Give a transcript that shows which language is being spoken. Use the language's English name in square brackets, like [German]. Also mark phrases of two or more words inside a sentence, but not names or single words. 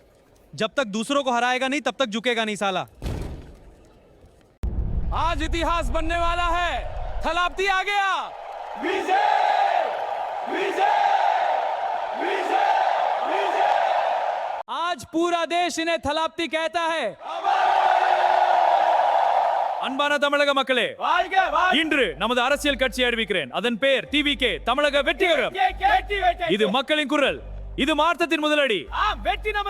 [Hindi] जब तक दूसरों को हराएगा नहीं तब तक झुकेगा नहीं साला। आज इतिहास बनने वाला है। थलापति आ गया। विजय विजय विजय विजय। आज पूरा देश इन्हें थलापति कहता है। [Tamil] அன்பான தமிழக மக்களே, இன்று நமது அரசியல் கட்சி அறிவிக்கிறேன். அதன் பெயர் டிவிகே, தமிழக வெற்றிகரம். இது மக்களின் குரல், இது மாற்றத்தின் முதலடி.